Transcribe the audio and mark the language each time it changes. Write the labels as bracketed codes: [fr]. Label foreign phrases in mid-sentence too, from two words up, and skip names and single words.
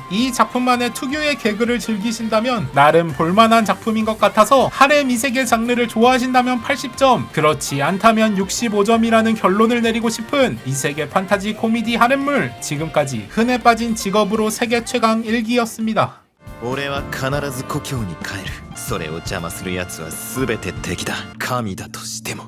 [ko] 이 작품만의 특유의 개그를 즐기신다면 나름 볼만한 작품인 것 같아서 하렘 이세계 장르를 좋아하신다면 80점, 그렇지 않다면 65점이라는 결론을 내리고 싶은 이세계 판타지 코미디 하렘물, 지금까지 흔해 빠진 직업으로 세계 최강 1기였습니다. [ja] 俺は必ず故郷に帰るそれを邪魔する奴は全て敵だ神だとしても